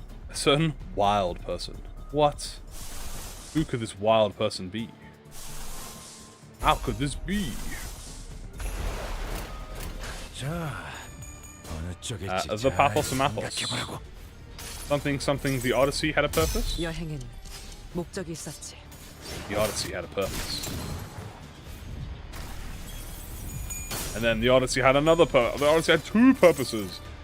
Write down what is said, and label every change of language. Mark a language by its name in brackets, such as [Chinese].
[English] A certain wild person. What? Who could this wild person be? How could this be? The Pathos and Mathos. Something the Odyssey had a purpose? [Korean] 여행에는 목적이 있었지. [English] The Odyssey had a purpose. And then the Odyssey had another purpose. The Odyssey had two purposes.